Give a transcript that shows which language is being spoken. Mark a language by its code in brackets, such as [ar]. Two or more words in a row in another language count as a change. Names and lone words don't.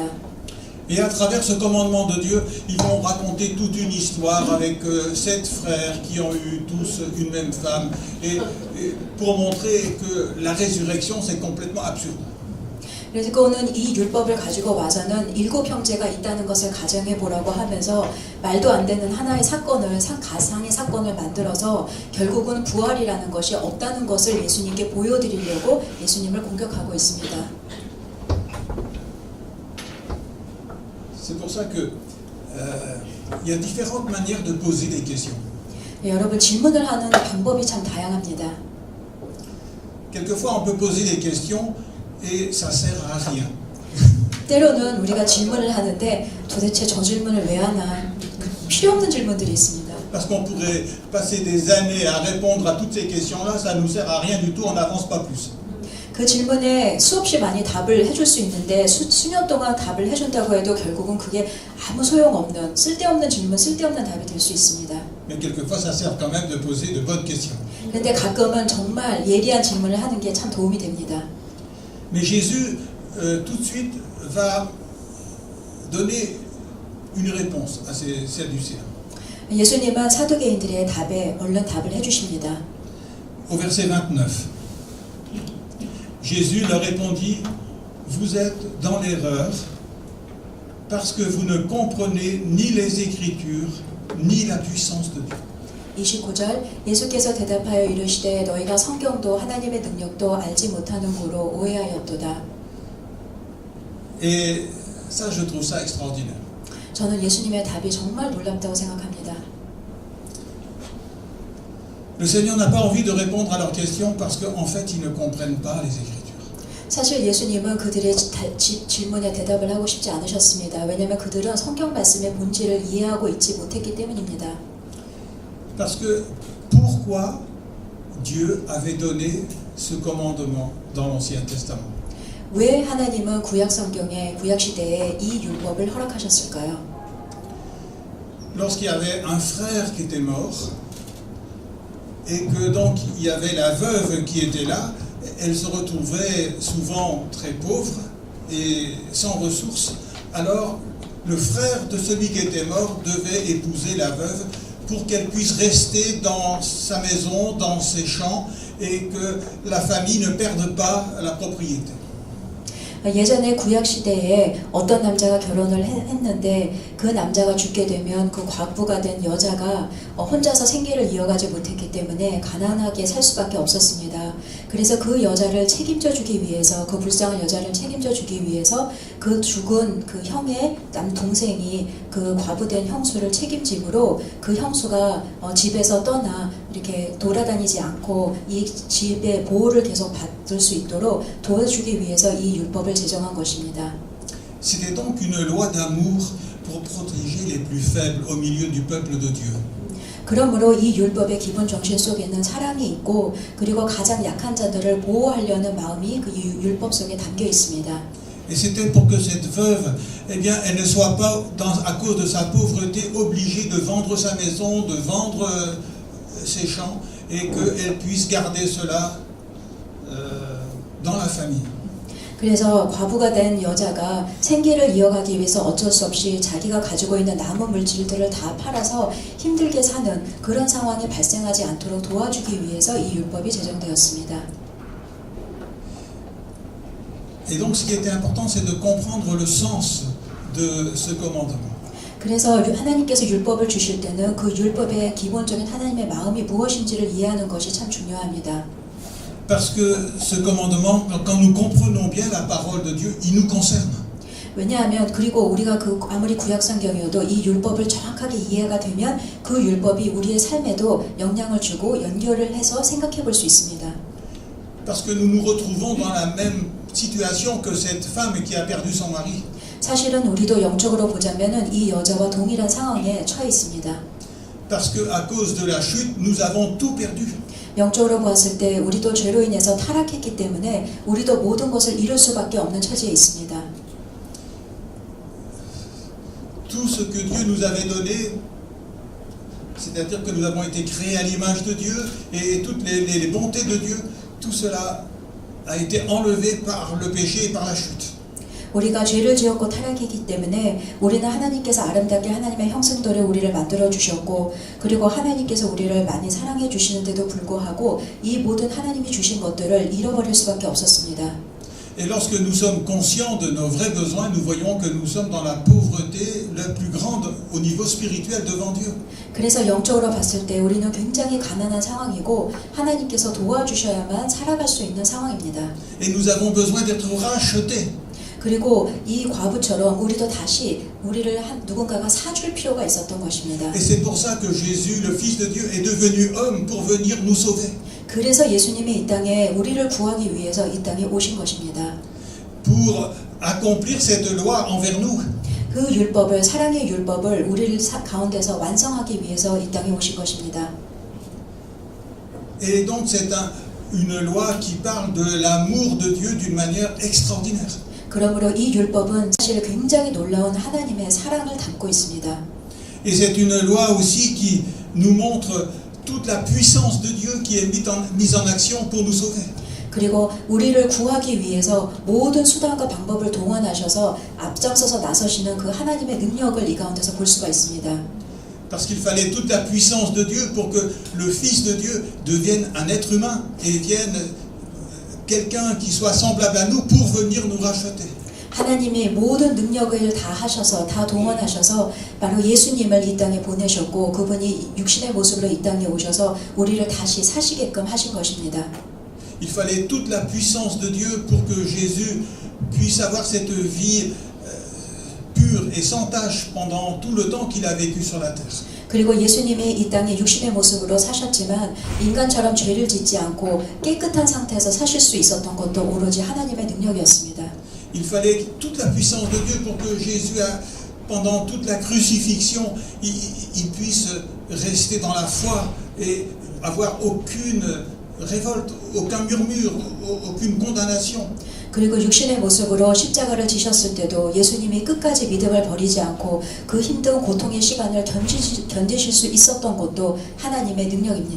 [fr] Et à travers ce commandement de Dieu, ils vont raconter toute une histoire avec 7 frères qui ont eu tous une même femme et pour montrer que la résurrection c'est complètement absurde. [ko] 그리고는 이 율법을 가지고 와서는 7 형제가 있다는 것을 가정해 보라고 하면서 말도 안 되는 하나의 사건을 가상의 사건을 만들어서 결국은 부활이라는 것이 없다는 것을 예수님께 보여드리려고 예수님을 공격하고 있습니다. [fr] C'est pour ça que il y a différentes manières de poser des questions. [ko] 네, 여러분 질문을 하는 방법이 참 다양합니다. [fr] Quelquefois on peut poser des questions et ça sert à rien. [ko] 때로는 우리가 질문을 하는데 도대체 저 질문을 왜 하나 필요 없는 질문들이 있습니다. [fr] Parce qu'on pourrait passer des années à répondre à toutes ces questions-là, ça nous sert à rien du tout, on n'avance pas plus. [ko] 그 질문에 수없이 많이 답을 해줄 수 있는데 수년 동안 답을 해준다고 해도 결국은 그게 아무 소용없는 쓸데없는 질문, 쓸데없는 답이 될 수 있습니다. [fr] Mais quelquefois ça sert quand même de poser de bonnes questions. [ko] 그런데 가끔은 정말 예리한 질문을 하는 게 참 도움이 됩니다. [fr] Mais Jésus, tout de suite, va donner une réponse à ces Sadducéens. [ko] 예수님은 사두개인들의 답에 얼른 답을 해주십니다. [fr] Au verset 29, Jésus leur répondit, vous êtes dans l'erreur parce que vous ne comprenez ni les Écritures ni la puissance de Dieu. [ko] 29절 예수께서 대답하여 이르시되 너희가 성경도 하나님의 능력도 알지 못하는 고로 오해하였도다. [fr] Et ça, je trouve ça extraordinaire. [ko] 저는 예수님의 답이 정말 놀랍다고 생각합니다. [fr] Le Seigneur n'a pas envie de répondre à leurs questions parce qu'en fait, ils ne comprennent pas les Écritures. [ko] 사실 예수님은 그들의 질문에 대답을 하고 싶지 않으셨습니다. 왜냐하면 그들은 성경 말씀의 본질을 이해하고 있지 못했기 때문입니다. [fr] Parce que pourquoi Dieu avait donné ce commandement dans l'Ancien Testament? [ko] 왜 하나님은 구약 성경에 구약 시대에 이 율법을 허락하셨을까요? [fr] Lorsqu'il y avait un frère qui était mort et que donc il y avait la veuve qui était là, elle se retrouvait souvent très pauvre et sans ressources. Alors le frère de celui qui était mort devait épouser la veuve pour qu'elle puisse rester dans sa maison, dans ses champs, et que la famille ne perde pas la propriété. [ko] 예전에 구약 시대에 어떤 남자가 결혼을 했는데 그 남자가 죽게 되면 그 과부가 된 여자가 혼자서 생계를 이어가지 못했기 때문에 가난하게 살 수밖에 없었습니다. 그래서 그 여자를 책임져 주기 위해서, 그 불쌍한 여자를 책임져 주기 위해서 그 죽은 그 형의 남동생이 그 과부된 형수를 책임지므로 그 형수가 집에서 떠나 이렇게 돌아다니지 않고 이 집의 보호를 계속 받을 수 있도록 도와주기 위해서 이 율법을 제정한 것입니다. [fr] C'était donc une loi d'amour pour protéger les plus faibles au milieu du peuple de Dieu. [ko] 그러므로 이 율법의 기본 정신 속에는 사랑이 있고 그리고 가장 약한 자들을 보호하려는 마음이 그 율법 속에 담겨 있습니다. [fr] Et c'était pour que cette veuve, eh bien, elle ne soit pas, à cause de sa pauvreté, obligée de vendre sa maison, de vendre ses champs, et qu'elle puisse garder cela dans la famille. [ko] 그래서 과부가 된 여자가 생계를 이어가기 위해서 어쩔 수 없이 자기가 가지고 있는 남은 물질들을 다 팔아서 힘들게 사는 그런 상황이 발생하지 않도록 도와주기 위해서 이 율법이 제정되었습니다. [fr] Et donc ce qui était important, c'est de comprendre le sens de ce commandement. [ko] 그래서 하나님께서 율법을 주실 때는 그 율법의 기본적인 하나님의 마음이 무엇인지를 이해하는 것이 참 중요합니다. [fr] Parce que ce commandement, quand nous comprenons bien la parole de Dieu, il nous concerne. [ko] 왜냐하면 그리고 우리가 그 아무리 구약성경이어도 이 율법을 정확하게 이해가 되면 그 율법이 우리의 삶에도 영향을 주고 연결을 해서 생각해 볼 수 있습니다. [fr] Parce que nous nous retrouvons dans la même situation que cette femme qui a perdu son mari. [ko] 사실은 우리도 영적으로 보자면은 이 여자와 동일한 상황에 처해 있습니다. [fr] Parce que à cause de la chute, nous avons tout perdu. [ko] 영적으로 보았을 때 우리도 죄로 인해서 타락했기 때문에 우리도 모든 것을 잃을 수밖에 없는 처지에 있습니다. [fr] Tout ce que Dieu nous avait donné, c'est-à-dire que nous avons été créés à l'image de Dieu et toutes les bontés de Dieu, tout cela a été enlevé par le péché et par la chute. [ko] 우리가 죄를 지었고 타락했기 때문에 우리는 하나님께서 아름답게 하나님의 형상대로 우리를 만들어 주셨고 그리고 하나님께서 우리를 많이 사랑해 주시는데도 불구하고 이 모든 하나님이 주신 것들을 잃어버릴 수밖에 없었습니다. [fr] Et lorsque nous sommes conscients de nos vrais besoins, nous voyons que nous sommes dans la pauvreté la plus grande au niveau spirituel devant Dieu. [ko] 그래서 영적으로 봤을 때 우리는 굉장히 가난한 상황이고 하나님께서 도와주셔야만 살아갈 수 있는 상황입니다. [fr] Et nous avons besoin d'être rachetés. [ko] 그리고 이 과부처럼 우리도 다시 우리를 누군가가 사줄 필요가 있었던 것입니다. [fr] Et c'est pour ça que Jésus, le Fils de Dieu, est devenu homme pour venir nous sauver. [ko] 그래서 예수님이 이 땅에 우리를 구하기 위해서 이 땅에 오신 것입니다. [fr] Pour accomplir cette loi envers nous. [ko] 그 율법을, 사랑의 율법을 우리를 가운데서 완성하기 위해서 이 땅에 오신 것입니다. [fr] Et donc c'est une loi qui parle de l'amour de Dieu d'une manière extraordinaire. [ko] 그러므로 이 율법은 사실 굉장히 놀라운 하나님의 사랑을 담고 있습니다. [fr] Et c'est une loi aussi qui nous montre toute la puissance de Dieu qui est mise en action pour nous sauver. [ko] 그리고 우리를 구하기 위해서 모든 수단과 방법을 동원하셔서 앞장서서 나서시는 그 하나님의 능력을 이 가운데서 볼 수가 있습니다. [fr] Parce qu'il fallait toute la puissance de Dieu pour que le Fils de Dieu devienne un être humain et devienne quelqu'un qui soit semblable à nous pour venir nous racheter. [ko] 하나님이 모든 능력을 다 하셔서 다 동원하셔서 바로 예수님을 이 땅에 보내셨고 그분이 육신의 모습으로 이 땅에 오셔서 우리를 다시 사시게끔 하신 것입니다. [fr] Il fallait toute la puissance de Dieu pour que Jésus puisse avoir cette vie pure et sans tache pendant tout le temps qu'il a vécu sur la terre. [ko] 그리고 예수님이 이 땅에 육신의 모습으로 사셨지만 인간처럼 죄를 짓지 않고 깨끗한 상태에서 사실 수 있었던 것도 오로지 하나님의 능력이었습니다. [fr] Il fallait toute la puissance de Dieu pour que Jésus, pendant toute la crucifixion, il puisse rester dans la foi et avoir aucune révolte, aucun murmure, aucune condamnation. [ko] 그리고 육신의 모습으로 십자가를 지셨을 때도 예수님이 끝까지 믿음을 버리지 않고 그 힘든 고통의 시간을 견디실 수 있었던 것도 하나님의 능력입니다.